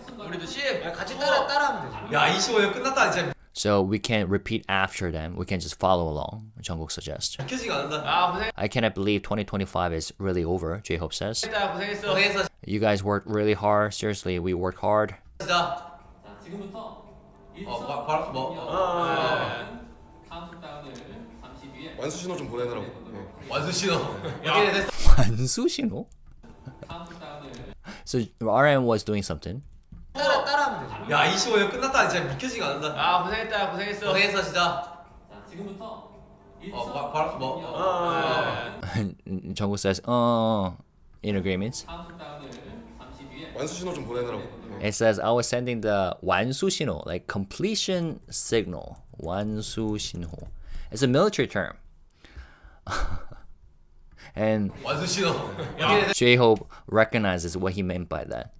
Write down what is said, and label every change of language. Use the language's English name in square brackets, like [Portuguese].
[Korean] 우리도 CM 같이 따라하면 되지. 야 25년 끝났다 진짜. [English] So we can repeat after them. We can just follow along. Jungkook suggests. [Korean] 켜지가 않는다. 아 고생. [English] I cannot believe 2025 is really over. JHope says. [Korean] 고생했어. 고생했어. [English] You guys worked really hard. Seriously, we worked hard. [Korean] 진짜. 지금부터 바로 뭐? 카운트다운을 잠시 뒤에 완수 신호 좀 보내느라고. 네. 완수 신호. 어떻게 됐어? 완수 신호? 카운트다운을 [English] So RM was doing something. [Korean] 따라하면 되지. 야 25년 끝났다 진짜 믿겨지가 않는다. 아 고생했다. 고생했어. 고생했어 진짜. 자, 지금부터 바로 뭐? [English] Jungkook says, in agreements. [Korean] 카운트다운을 잠시 뒤에 완수 신호 좀 보내느라고. 네. [English] It says I was sending the 완수 신호, like completion signal. [Korean] 완수 신호. [English] It's a military term. And [Korean] 완수 신호. [English] JHope recognizes what he meant by that.